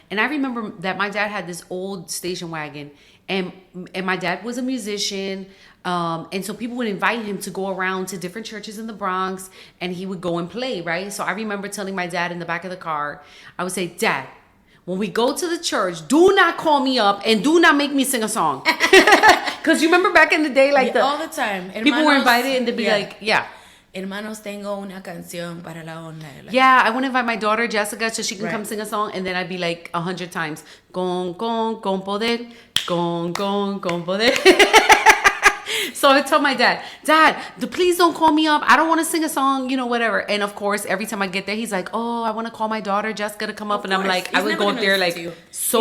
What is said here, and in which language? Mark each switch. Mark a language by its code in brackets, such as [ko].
[en] And I remember that my dad had this old station wagon, and my dad was a musician, and so people would invite him to go around to different churches in the Bronx, and he would go and play, right? So I remember telling my dad in the back of the car, I would say, Dad, when we go to the church, do not call me up and do not make me sing a song. Because you remember back in the day, like all the time. People were invited and they'd be like, yeah. [es] Hermanos, tengo una canción para la onda. [en] Yeah, I want to invite my daughter Jessica so she can come sing a song, and then I'd be like 100 times, [es] con poder, con poder. [en] So I told my dad, please don't call me up. I don't want to sing a song, whatever. And of course, every time I get there, he's like, oh, I want to call my daughter Jessica to come up. And I'm like, I would go up there like, so.